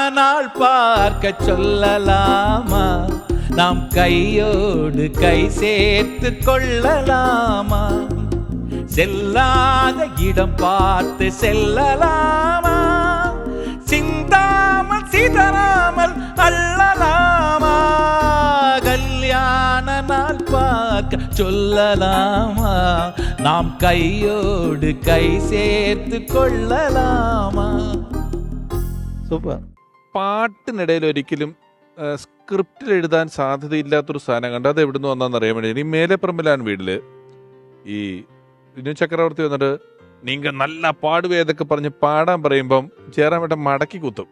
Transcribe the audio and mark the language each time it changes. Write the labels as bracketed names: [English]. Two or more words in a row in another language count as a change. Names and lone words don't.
[Tamil] நாள் பார்க்க சொல்லலாமா, நாம் கையோடு கை சேர்த்து கொள்ளலாமா, செல்லாத இடம் பார்த்து செல்லலாமா, சிந்தாமல் சிதறாமல் அள்ளலாமா, கல்யாண நாள் பார்க்க சொல்லலாமா, நாம் கையோடு கை சேர்த்து கொள்ளலாமா. [Malayalam] സൂപ്പർ. പാട്ടിനിടയിൽ ഒരിക്കലും സ്ക്രിപ്റ്റിൽ എഴുതാൻ സാധ്യതയില്ലാത്തൊരു സാധനം കണ്ട് അത് എവിടുന്ന് വന്നാന്ന് അറിയാൻ വേണ്ടി. ഇനി മേലെപ്പറമ്പിലാണ് വീട്ടില് ഈ വിനു ചക്രവർത്തി വന്നിട്ട് [Tamil] நீங்க நல்ல பாடுவே [Malayalam] എന്നൊക്കെ പറഞ്ഞ് പാടാൻ പറയുമ്പം ചേരാൻ മടക്കി കുത്തും.